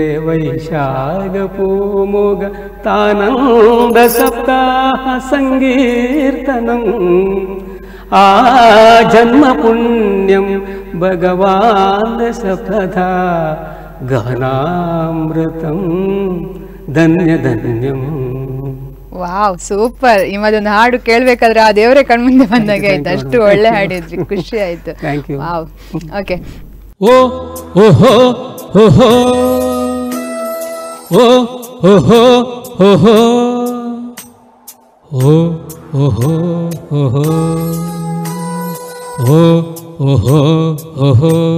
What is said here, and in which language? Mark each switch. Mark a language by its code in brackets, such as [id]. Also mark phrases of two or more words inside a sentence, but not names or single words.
[ml] വൈശാഖ പൂമുഖ താനന്ദ സപ്താഹ സങ്കീർത്തനം ആ ജന്മ പുണ്യം ഭഗവാൻ സപ്തധാ ഗഹനാമൃതം ധന്യ ധന്യം. [kn] ವಾವ್, ಸೂಪರ್. ನಿಮ್ಮದೊಂದು ಹಾಡು ಕೇಳ್ಬೇಕಾದ್ರೆ ಆ ದೇವರೇ ಕಣ್ಮುಂದೆ ಬಂದಾಗ ಆಯ್ತು, ಅಷ್ಟು ಒಳ್ಳೆ ಹಾಡಿದ್ರಿ, ಖುಷಿ ಆಯ್ತು. ವಾವ್. ಓಕೆ. ಓ ಓಹೋ ಓಹೋ ಓ ಓಹೋ ಓಹೋ ಓ ಓಹೋ ಓಹೋ ಓ ಓಹೋ ಓಹೋ.